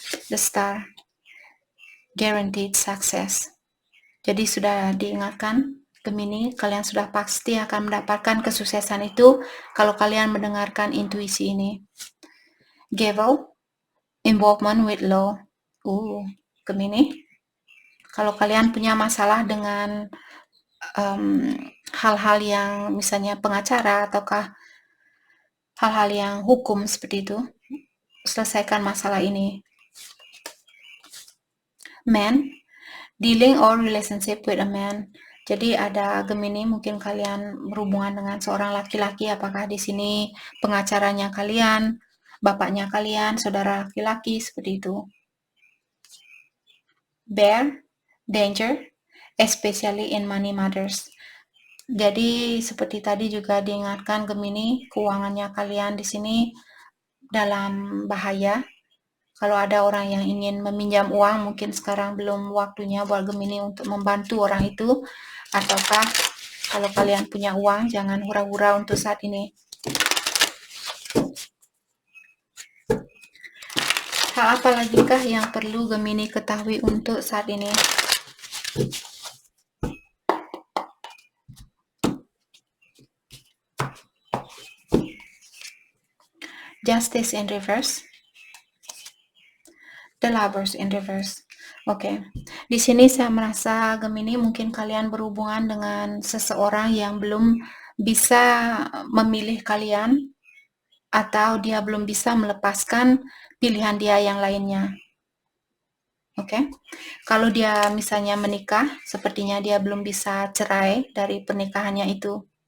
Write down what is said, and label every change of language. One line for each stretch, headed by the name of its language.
English: The Star, guaranteed success.
Indonesian: Jadi sudah diingatkan Gemini, kalian sudah pasti akan mendapatkan kesuksesan itu kalau kalian mendengarkan intuisi ini.
English: Gavel, involvement with law.
Indonesian: Gemini, kalau kalian punya masalah dengan hal-hal yang misalnya pengacara ataukah hal-hal yang hukum seperti itu, selesaikan masalah ini.
English: Man, dealing or relationship with a man.
Indonesian: Jadi ada Gemini, mungkin kalian berhubungan dengan seorang laki-laki, apakah di sini pengacaranya kalian, bapaknya kalian, saudara laki-laki, seperti itu.
English: Bear, danger, especially in money matters.
Indonesian: Jadi seperti tadi juga diingatkan Gemini, keuangannya kalian di sini dalam bahaya. Kalau ada orang yang ingin meminjam uang, mungkin sekarang belum waktunya buat Gemini untuk membantu orang itu. Ataukah kalau kalian punya uang, jangan hura-hura untuk saat ini. Hal apa lagi kah yang perlu Gemini ketahui untuk saat ini?
English: Justice in reverse. The Lovers in reverse.
Indonesian: Oke, di sini saya merasa Gemini mungkin kalian berhubungan dengan seseorang yang belum bisa memilih kalian atau dia belum bisa melepaskan pilihan dia yang lainnya. Oke, kalau dia misalnya menikah, sepertinya dia belum bisa cerai dari pernikahannya itu.